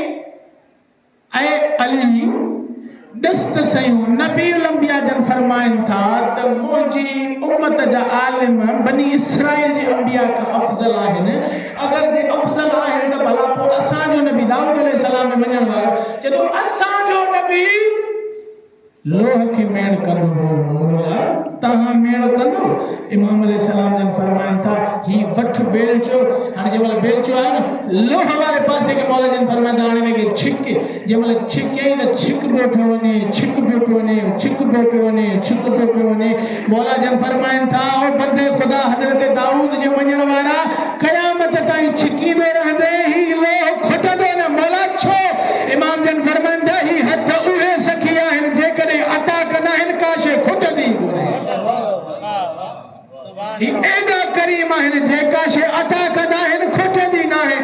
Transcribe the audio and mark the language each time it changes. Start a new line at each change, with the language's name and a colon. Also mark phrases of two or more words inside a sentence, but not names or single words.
Sindhi: ऐं अली ॾिस त सयूं नबीउल अंबिया जन फरमाइनि था त मुंहिंजी उम्मत जा आलिम बनी इसराइल जे अंबिया खां अफ़ज़ल आहिनि अगरि जे अफ़ज़ल आहिनि त भला पोइ असांजो नबी दाऊद अलैहिस्सलाम में मञण वारो चए थो असांजो नबी लोह की मेण कंदो मौला तहां मेण कंदो। इमाम अलैहिस्सलाम ने फरमाया था ही वठ बेलचो हाणे जमल बेलचो आहे न लोह वाले पासे के मौला जन फरमाया था हाणे के छिक जमल छिके त छिक बोठो वने छिक बोठो वने छिक बोठो वने छिक बोठो वने। मौला जन फरमाया था ओ बंदे खुदा हजरत दाऊद जे मञण वारा क़यामत ताईं छिकींदो रहंदे ही लोह खुटंदो न। मौला छो? इमाम जन फरमाया था ही हथ उहे सखी आहिनि जेकॾहिं अता कंदा आहिनि काशे खुटंदी कोन्हे। एॾा करीम आहिनि जेका शइ अता कंदा आहिनि खुटंदी न आहे।